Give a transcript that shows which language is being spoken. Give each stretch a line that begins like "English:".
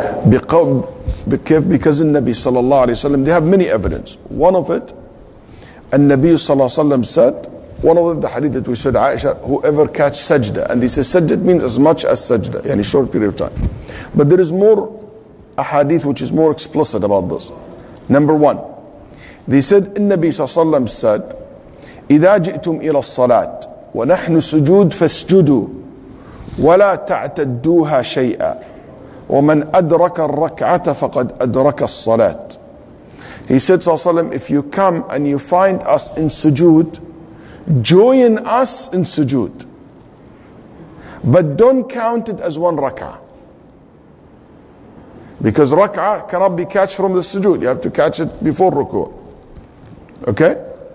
English: Because in Nabi sallallahu alayhi wa sallam, they have many evidence. One of it, and Nabi sallallahu alayhi wa sallam said, one of the hadith that we said, Aisha, whoever catch sajda, and they say sajda means as much as sajda, yani short period of time. But there is more a hadith which is more explicit about this. Number one, they said, in Nabi sallallahu alayhi wa sallam said,
Arabic: إذا جئتم إلى الصلاة ونحن سجود فاسجدوا ولا تعتدوها شيئا ومن أدرك الركعة فقد أدرك الصلاة.
English: He said, sallallahu, if you come and you find us in sujood, join us in sujood, but don't count it as one rak'ah, because rak'ah cannot be catch from the sujood. You have to catch it before ruku'. Okay?